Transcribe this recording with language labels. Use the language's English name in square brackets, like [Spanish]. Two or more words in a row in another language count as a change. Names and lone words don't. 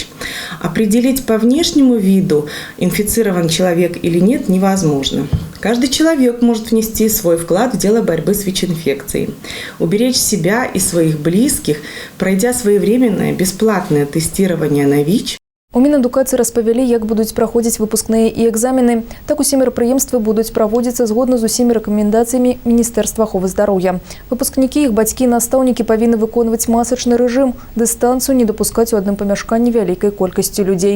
[Russian] Определить по внешнему виду, инфицирован человек или нет, невозможно. Каждый человек может внести свой вклад в дело борьбы с ВИЧ-инфекцией. Уберечь себя и своих близких, пройдя своевременное бесплатное тестирование на ВИЧ. [Belarusian] У Мінадукацыі распавялі, як будуць праходзіць выпускныя і экзамены. Так усе мерапрыемствы будуць праводзіцца згодна з усімі рэкамендацыямі Міністэрства аховы здароўя. Выпускнікі, іх бацькі і настаўнікі павінны выконваць масачны рэжым, дыстанцыю не дапускаць у адным памяшканні вялікай колькасці людзей.